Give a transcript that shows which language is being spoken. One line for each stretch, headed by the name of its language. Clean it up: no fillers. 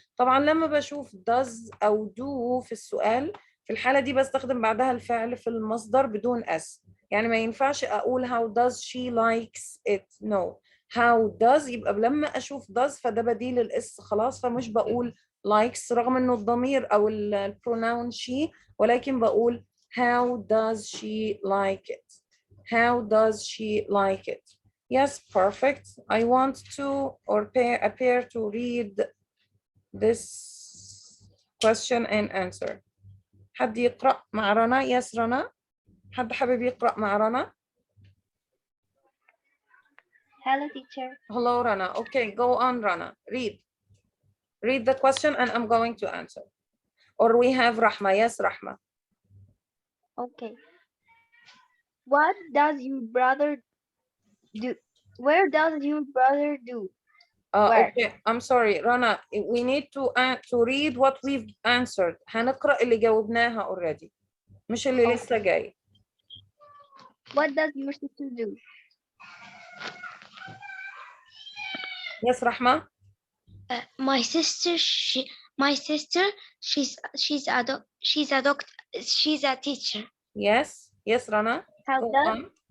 Arabic: طبعا لما بشوف does أو do في السؤال في الحالة دي بستخدم بعدها الفعل في المصدر بدون s. يعني ما ينفعش أقول how does she likes it.
English: No.
Arabic: How does يبقى لما أشوف does فده بديل الاس خلاص فمش بقول likes رغم إنه الضمير أو البروناون she ولكن بقول how does she like it?
English: How does she like it? Yes, perfect. I want to or appear to read this question and answer.
Arabic: حد يقرأ مع رنا؟ Yes, رنا. حد حابب يقرأ مع رنا؟
English: Hello, teacher. Hello, Rana. Okay, go on, Rana. Read. Read the question and I'm going to answer. Or we have Rahma. Yes, Rahma. Okay. What does your brother do? Where does your brother do? Where? Okay, I'm sorry, Rana. We need to read what we've answered.
Arabic: هنقرأ اللي جاوبناها already. مش اللي لسه جاي.
English: What does your sister do? Yes, Rahma. My sister, she's a teacher. Yes, yes, Rana. Go on.